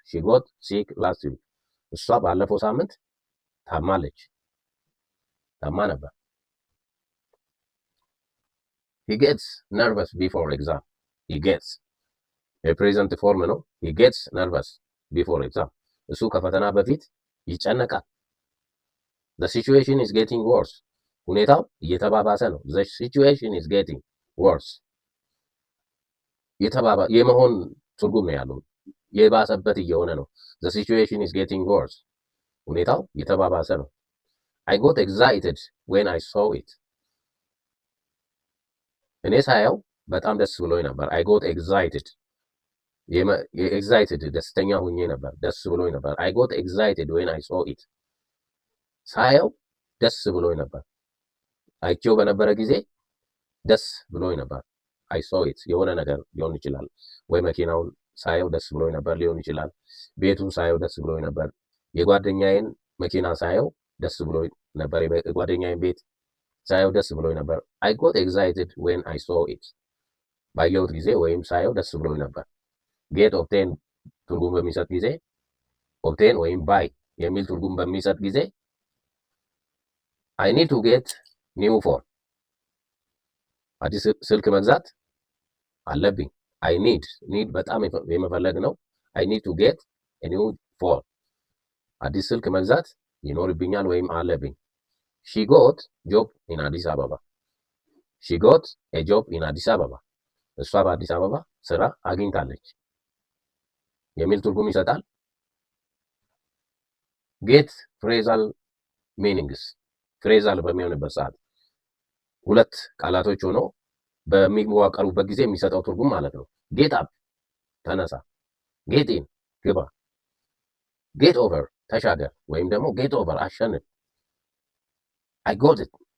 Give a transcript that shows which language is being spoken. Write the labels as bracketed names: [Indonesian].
[English] she got sick last week. [Amharic] እሷ ባለፈው ሳምንት ታማለች፣ ታማ ነበር። [English] he gets nervous before exam. he gets [Amharic] የፕሬዘንት ፎርም ነው። [English] he gets nervous before exam. [Amharic] እሱ ከፈተና በፊት ይጨነቃል። [English] the situation is getting worse. [Amharic] ሁኔታው እየተባባሰ ነው። [English] the situation is getting worse. [Amharic] የመሆን ትርጉም ነው ያለው። የባሰበት እየሆነ ነው። [English] the situation is getting worse. [Amharic] ሁኔታው እየተባባሰ ነው። [English] I got excited when I saw it. [Amharic] እኔ ሳየው በጣም ደስ ብሎኝ ነበር። [English] I got excited. excited [Amharic] ደስተኛ ሆኜ ነበር፣ ደስ ብሎኝ ነበር። [English] I got excited when I saw it. [Amharic] ሳየው ደስ ብሎኝ ነበር። አይቼው በነበረ ጊዜ ደስ ብሎኝ ነበር። [English] I saw it [Amharic] የሆነ ነገር ሊሆን ይችላል። ወይ መኪናውን ሳየው ደስ ብሎኝ ነበር ሊሆን ይችላል። ቤቱን ሳየው ደስ ብሎኝ ነበር። የጓደኛዬን መኪና ሳየው ደስ ብሎኝ ነበር። የጓደኛዬን ቤት ሳየው ደስ ብሎኝ ነበር። [English] I got excited when I saw it. [Amharic] ባየሁት ጊዜ ወይም ሳየው ደስ ብሎኝ ነበር። get obtain ትርጉም በሚሰጥ ጊዜ obtain ወይም buy የሚል ትርጉም በሚሰጥ ጊዜ [English] I need to get new phone. [Amharic] አዲስ ስልክ መግዛት አለብኝ። [English] I need በጣም የመፈለግ ነው። I need to get a new phone. [Amharic] አዲስ ስልክ መግዛት ይኖርብኛል ወይም አለብኝ። [English] she got job in [Amharic] አዲስ አበባ. [English] she got a job in አዲስ አበባ. [Amharic] እሷ በአዲስ አበባ ስራ አግኝታለች የሚል ትርጉም ይሰጣል። [English] get phrasal meanings. [Amharic] ፍሬዛል በሚሆንበት ሰዓት ሁለት ቃላቶች ሆኖ በሚዋቀሩበት ጊዜ የሚሰጠው ትርጉም ማለት ነው። ጌት አፕ ተነሳ፣ ጌት ኢን ግባ፣ ጌት ኦቨር ተሻገር፣ ወይም ደግሞ ጌት ኦቨር አሸንፍ። [English] አይ ጎት ኢት